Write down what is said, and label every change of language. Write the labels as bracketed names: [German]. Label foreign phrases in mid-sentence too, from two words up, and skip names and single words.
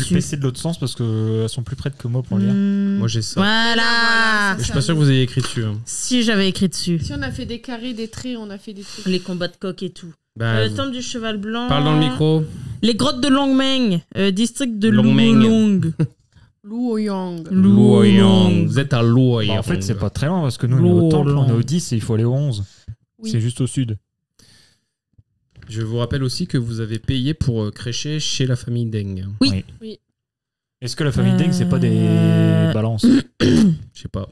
[French] dessus. PC de l'autre sens parce qu'elles sont plus près que moi pour lire. Hmm. Moi j'ai ça. Voilà. Mais je suis pas sûr que vous ayez écrit dessus. hein. Si j'avais écrit dessus. Si on a fait des carrés, des traits, on a fait des trucs. Les combats de coq et tout. Bah, Temple du cheval blanc. parle dans le micro. Les grottes de Longmeng. District de Longmeng. Luolong. Luoyang. Luoyang. Vous êtes à Luoyang. Bah, en fait, c'est pas très loin parce que nous, on est au temple, on est au 10 et il faut aller au 11. Oui. C'est juste au sud. Je vous rappelle aussi que vous avez payé pour crécher chez la famille Deng. Est-ce que la famille Deng, c'est pas des balances? Je sais pas.